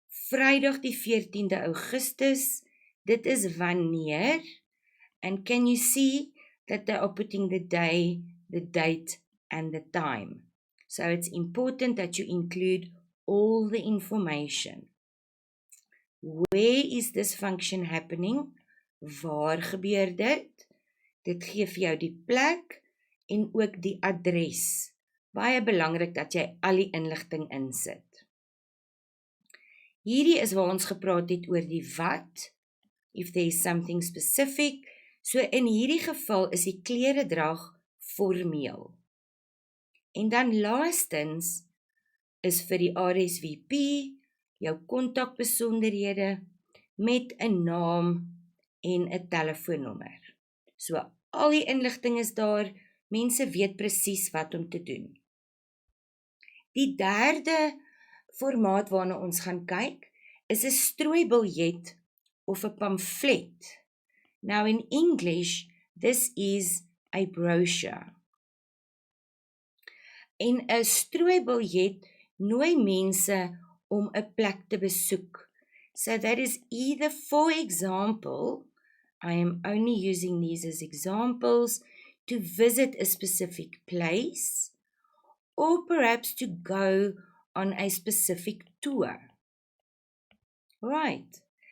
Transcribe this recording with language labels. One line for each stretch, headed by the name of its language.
Afrikaans: Vrydag die 14de Augustus, dit is wanneer,
English: and can you see that they are putting the day, the date and the time. So it's important that you include all the information. Where is this function happening?
Afrikaans: Waar gebeur dit? Dit gee vir jou die plek en ook die adres. Baie belangrik dat jy al die inligting insit. Hierdie is waar ons gepraat het oor die wat,
English: if there is something specific.
Afrikaans: So in hierdie geval is die kleredrag formeel. En dan laastens is vir die RSVP jou kontakbesonderhede met 'n naam en 'n telefoonnommer. So al die inligting is daar, mense weet presies wat om te doen. Die derde formaat waarna ons gaan kyk, is 'n strooibiljet of 'n pamflet.
English: Now in English, this is a brochure.
Afrikaans: En 'n strooibiljet nooi mense om 'n plek te besoek.
English: So that is either, for example, I am only using these as examples, to visit a specific place, or perhaps to go on a specific tour. Right.